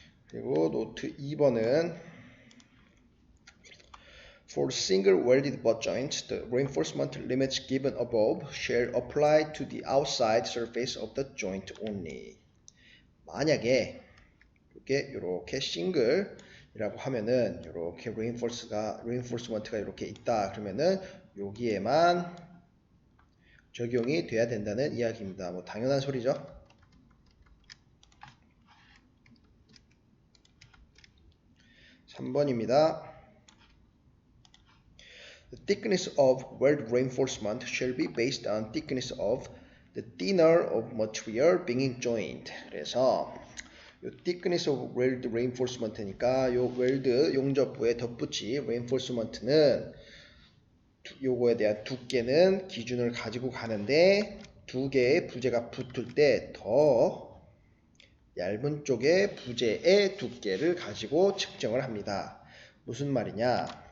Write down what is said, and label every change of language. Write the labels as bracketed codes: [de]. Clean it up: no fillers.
[ko] 그리고 노트 2번은 [en] For single welded butt joints, the reinforcement limits given above shall apply to the outside surface of the joint only. [ko] 만약에 이렇게 싱글이라고 하면은 이렇게 reinforcement가 이렇게 있다 그러면은 여기에만 적용이 돼야 된다는 이야기입니다. 뭐 당연한 소리죠. 3번입니다. [en] The thickness of weld reinforcement shall be based on thickness of the thinner of material being joined. [ko] 그래서 요 [en] thickness of weld reinforcement [ko] 니까 요 웰드 용접부의 덧붙이 reinforcement는 요거에 대한 두께는 기준을 가지고 가는데 두 개의 부재가 붙을 때 더 얇은 쪽의 부재의 두께를 가지고 측정을 합니다. 무슨 말이냐?